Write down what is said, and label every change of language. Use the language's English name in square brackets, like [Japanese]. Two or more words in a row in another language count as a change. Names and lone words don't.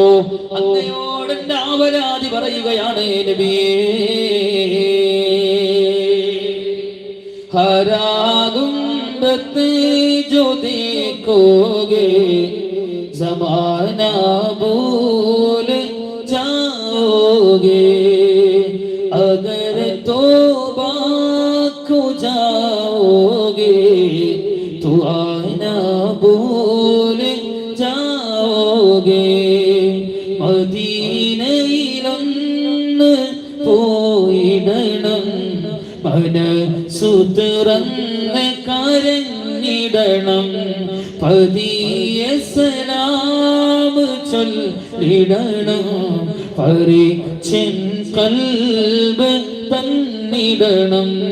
[Malayalam] അങ്ങയോട് എന്റെ ആവലാതി പറയുകയാണ് നബിയേ. [Hindi] हरागुंबत जो देखोगे ज़माना भूल जाओगे अगर तौबा को जाओगे तो आना भूल जाओगे. [Malayalam] മദീനയിലൊന്ന് പോയിടണം, മനസ്സു തുറന്ന് കരഞ്ഞിടണം, പതിയെ സലാം ചൊല്ലിടണം, പരിചൻ കൽബ് തന്നിടണം.